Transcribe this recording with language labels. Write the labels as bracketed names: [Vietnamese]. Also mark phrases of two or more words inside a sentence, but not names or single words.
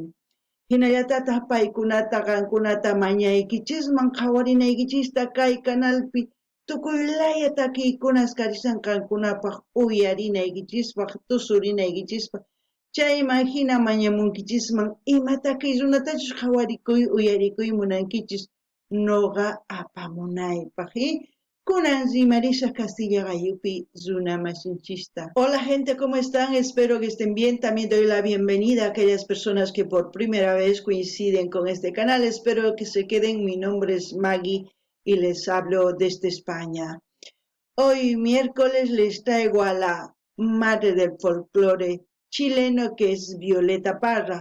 [Quechua] Hinallatataq paykunata qankunata mañaykichisman qawarinaykichista kay kanalpi tukuy laya takiykunas karisanqankunapaq uyarinaykichispaq tusurinaykichispaq chayman hina mañamunkichisman ima takiy runatachus qawarikuy uyarikuy munankichis noqa apamunaypaq kunan rimarisaq Castilla Gayupi runa masinchista. [Spanish] Hola gente, ¿cómo están? Espero que estén bien. También doy la bienvenida a aquellas personas que por primera vez coinciden con este canal. Espero que se queden. Mi nombre es Maggie y les hablo desde España. Hoy miércoles les traigo a la madre del folclore chileno, que es Violeta Parra.